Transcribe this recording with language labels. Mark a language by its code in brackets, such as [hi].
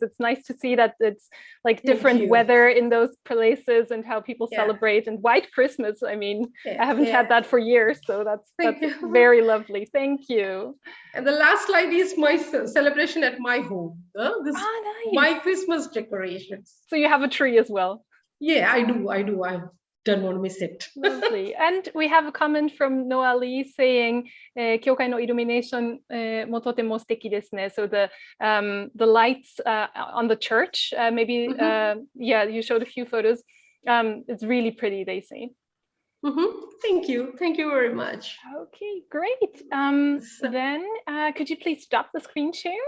[en] It's nice to see that it's like different weather in those places and how people celebrate. And white Christmas, I mean, I haven't had that for years, so that's very lovely. Thank you. And the last slide is my celebration at my home. Nice. My Christmas decorations. So you have a tree as well? Yeah, I do. I don't want to miss it. Lovely. And we have a comment from Noah Lee saying, [ja] 教会のイルミネーションもとても素敵ですね. [en] So the lights on the church, maybe, you showed a few photos. It's really pretty, they say. Thank you. Thank you very much. Okay, great. Then could you please stop the screen share?